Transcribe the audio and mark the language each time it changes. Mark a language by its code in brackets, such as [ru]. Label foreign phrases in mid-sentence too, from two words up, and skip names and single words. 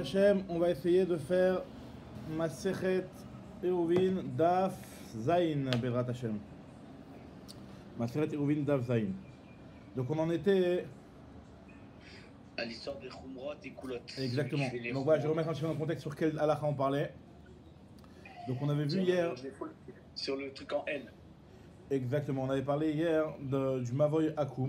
[fr] Hashem, on va essayer de faire [he] מסכת עירובין דף ז, בעזרת השם. מסכת עירובין דף ז. [fr] Donc on en était... À l'histoire des Khumrot et Koulot. Exactement. Donc voilà, je vais remettre un petit peu dans le contexte sur quel halakha on parlait. Donc on avait vu hier... Sur le truc en N. Exactement, on avait parlé hier du [he] מבוי עקום.